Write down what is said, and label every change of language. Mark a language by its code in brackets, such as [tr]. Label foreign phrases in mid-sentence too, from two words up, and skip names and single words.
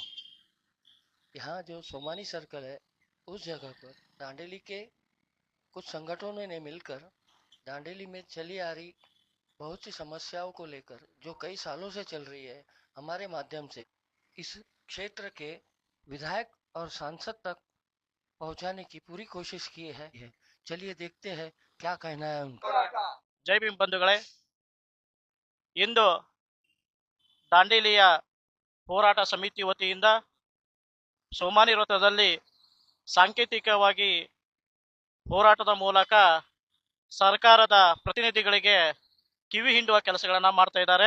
[hi] यहाँ जो सोमानी सर्कल है उस जगह पर दांडेली के कुछ संगठनों ने मिलकर दांडेली में चली आ रही बहुत सी समस्याओं को लेकर जो कई सालों से चल रही है, हमारे माध्यम से इस क्षेत्र के विधायक और सांसद तक पहुंचाने की पूरी कोशिश की है। चलिए देखते हैं क्या कहना है उनका। जय भीम [kn] बंधुಗಳೇ, ಇಂದು ದಾಂಡೇಲಿಯ ಹೋರಾಟ ಸಮಿತಿ ವತಿಯಿಂದ ಸೋಮಾನಿ ವೃತ್ತದಲ್ಲಿ ಸಾಂಕೇತಿಕವಾಗಿ ಹೋರಾಟದ ಮೂಲಕ ಸರ್ಕಾರದ ಪ್ರತಿನಿಧಿಗಳಿಗೆ ಕಿವಿ ಹಿಂಡುವ ಕೆಲಸಗಳನ್ನು ಮಾಡ್ತಾ ಇದ್ದಾರೆ.